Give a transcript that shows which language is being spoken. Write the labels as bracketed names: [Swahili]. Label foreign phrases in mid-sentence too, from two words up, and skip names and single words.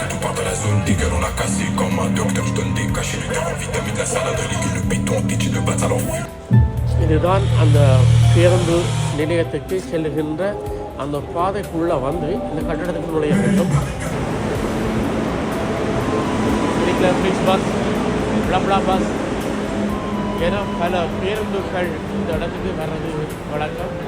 [French] Que tout part dans la zone, des gueules on a cassé. Comme un docteur, je donne des cachets. en vitamine, la salade, les légumes, le béton, petit de bâtard en vue. [Tamil] இதுதான் அந்த பேருந்து நிலையத்துக்கு செல்லுகின்ற அந்த பாதைக்குள்ளே வந்து இந்த கட்டடத்துக்கு நுழைய வேண்டும். ஃப்ளிக்ஸ் பஸ், பிளப்ளா பஸ் என பல பேருந்துகள் இந்த இடத்துக்கு வர்றது வழக்கம்.